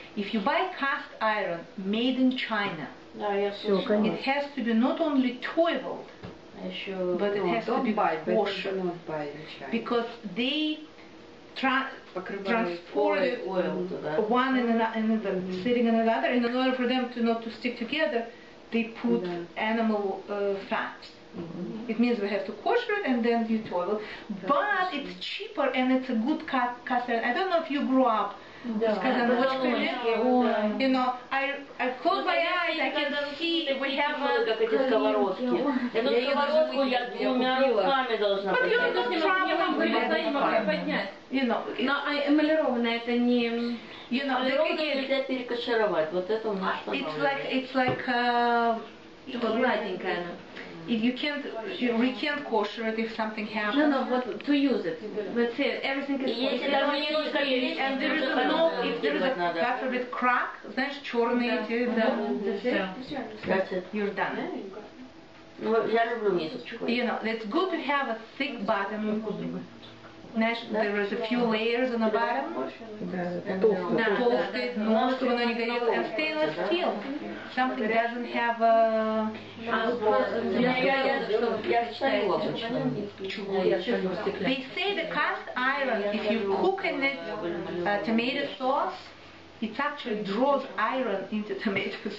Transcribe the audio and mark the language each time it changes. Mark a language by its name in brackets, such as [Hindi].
[English] If you buy cast iron made in China, it has to be not only toiled, but it has to be kosher, because they transport one in another, sitting in another, and in order for them not to stick together, they put animal fats. It means we have to kosher it and then you toil. But it's cheaper and it's a good cast iron. I don't know if you grew up. You know, I close my eyes, I can see we have [Russian] как эти сковородки. Эту сковородку я двумя руками должна поднять. [English] You know, [Russian] но эмалированное это не... [English] You know, [Russian] нельзя перекошировать. Вот это у меня [English] it's like [Russian] гладенькое. [English] You can't kosher it if something happens. No, but to use it. That's it. Everything is kosher. And there is if there is a God forbid crack, [Russian] знаешь, черные эти, [English] you're done. [Russian] Я люблю мисочку. [English] You know, it's good to have a thick bottom. There is a few layers on the bottom. [Russian] Толстый, но чтобы оно не горело. [English] And stainless steel. Something doesn't have a... They say the cast iron, if you cook in it tomato sauce, it actually draws iron into tomato sauce.